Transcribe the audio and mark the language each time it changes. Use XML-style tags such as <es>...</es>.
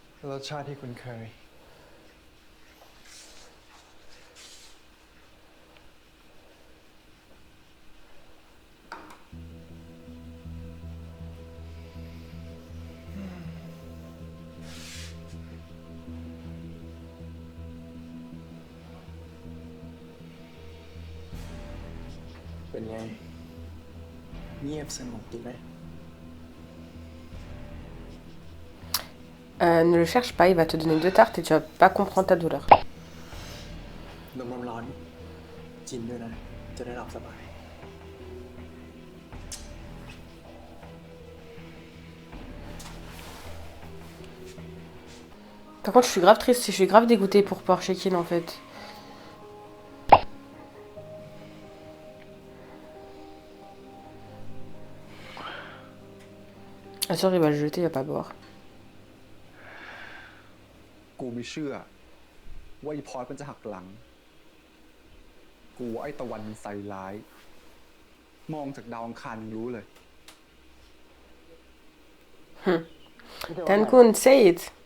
<th>รสชาติที่คุ้นเคย เป็นไง เงียบสงบดีไหม</th> <fr>Ne le cherche pas, il va te donner 2 tartes et tu vas pas comprendre ta douleur.</fr> <th>นมร้อนกินด้วยนะ จะได้หลับสบาย</th> <fr>Par contre, je suis grave triste, je suis grave dégoûtée pour Porchekin en fait. Ah sûr, il va le jeter, il va pas boire.</fr> <th>กูไม่เชื่อว่าไอ้พอดมันจะหักหลัง กูว่าไอ้ตะวันมันใส่ร้าย มองจากดาวอังคารยังรู้เลย</th> <en>Tankun, say it.</en>